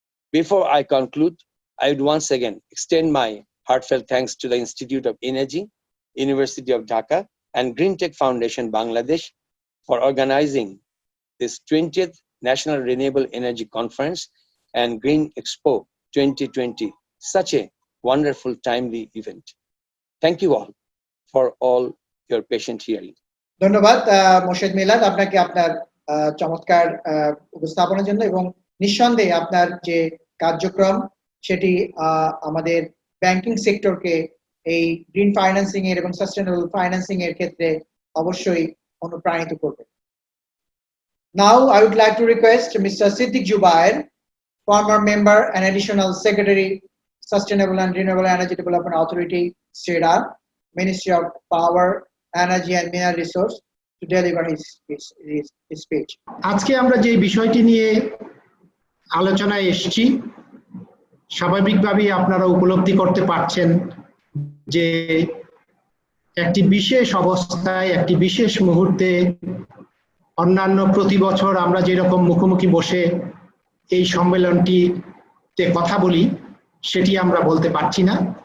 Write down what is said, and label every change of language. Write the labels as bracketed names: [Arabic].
[English] Before I conclude, I would once again extend my heartfelt thanks to the Institute of Energy, University of Dhaka, and Green Tech Foundation Bangladesh for organizing this 20th National Renewable Energy Conference and Green Expo 2020, such a wonderful, timely event. Thank you all for all your patient hearing. [Bangla] ধন্যবাদ মোর্শেদ মিলাদ আপনাকে আপনার চমৎকার উপস্থাপনার জন্য, এবং নিঃসন্দেহে আপনার যে কার্যক্রম সেটি আমাদের ব্যাংকিং সেক্টরকে এই গ্রিন ফাইন্যান্সিং এর এবং সাস্টেইনেবল ফাইন্যান্সিং এর ক্ষেত্রে অবশ্যই অনুপ্রাণিত করবে। [English] Now I would like to request Mr. Siddiq Jubair, former member and additional secretary, Sustainable and Renewable Energy Development Authority, SEDA, Ministry of Power, Energy and Mineral Resource, to deliver his speech. [Bangla] আজকে আমরা যে বিষয়টি নিয়ে আলোচনায় এসেছি স্বাভাবিকভাবেই আপনারা উপলব্ধি করতে পারছেন যে একটি বিশেষ অবস্থায়, একটি বিশেষ মুহূর্তে অন্যান্য প্রতি বছর আমরা যেরকম মুখোমুখি বসে এই সম্মেলনটিতে কথা বলি সেটি আমরা বলতে পারছি না।